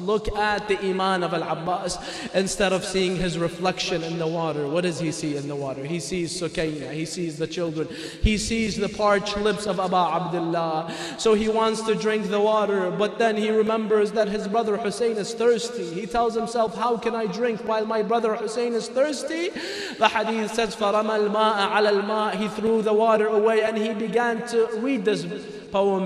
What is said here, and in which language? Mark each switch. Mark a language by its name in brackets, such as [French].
[English] Look at the iman of Al-Abbas. Instead of seeing his reflection in the water, what does he see in the water? He sees Sukayna. He sees the children. He sees the parched lips of Abu Abdullah. So he wants to drink the water, but then he remembers that his brother Hussein is thirsty. He tells himself, how can I drink while my brother Hussein is thirsty? The hadith says, [Arabic] فَرَمَى الْمَاءَ عَلَى الْمَاءِ. [English] He threw the water away and he began to read this poem.